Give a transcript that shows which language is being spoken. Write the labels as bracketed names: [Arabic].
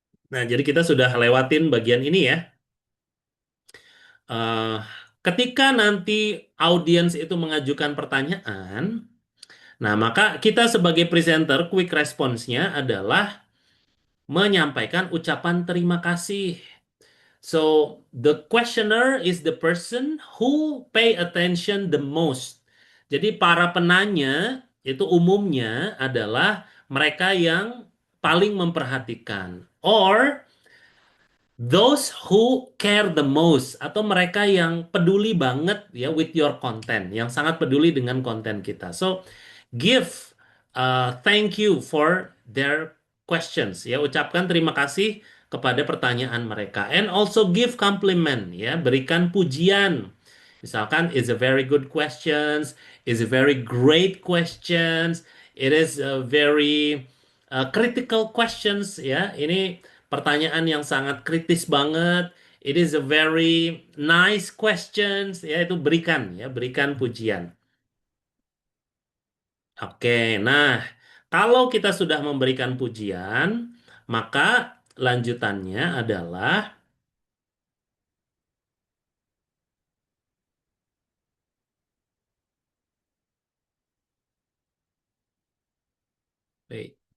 [Indonesian] Nah, jadi kita sudah lewatin bagian ini ya. Ketika nanti audiens itu mengajukan pertanyaan, nah maka kita sebagai presenter quick response-nya adalah menyampaikan ucapan terima kasih. [English] So the questioner is the person who pay attention the most. [Indonesian] Jadi para penanya itu umumnya adalah mereka yang paling memperhatikan, [English] or those who care the most, [Indonesian] atau mereka yang peduli banget ya [English] with your content, [Indonesian] yang sangat peduli dengan konten kita. [English] So give thank you for their questions ya, [Indonesian] ucapkan terima kasih kepada pertanyaan mereka, [English] and also give compliment ya, [Indonesian] berikan pujian. [English] Misalkan, is a very good questions, is a very great questions, it is a very critical questions ya. [Indonesian] Ini pertanyaan yang sangat kritis banget. [English] It is a very nice questions [Indonesian] ya, itu berikan ya, berikan pujian. Oke, nah kalau kita sudah memberikan pujian, maka lanjutannya adalah wait.